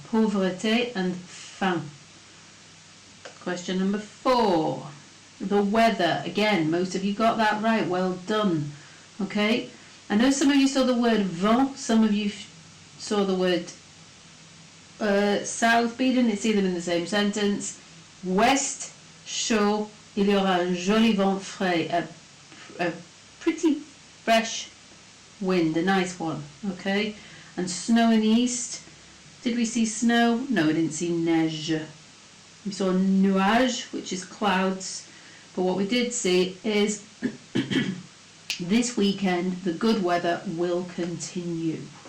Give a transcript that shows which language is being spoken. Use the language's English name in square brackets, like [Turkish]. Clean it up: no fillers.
[English] Pauvreté and faim. Question number 4. The weather. Again, most of you got that right. Well done. Okay. I know some of you saw the word vent. Some of you saw the word south, but you didn't see them in the same sentence. [French] Ouest, chaud. Il y aura un joli vent frais. [English] A pretty fresh wind, a nice one. Okay. And snow in the east. Did we see snow? No, we didn't see neige. We saw nuage, which is clouds. But what we did see is this weekend the good weather will continue.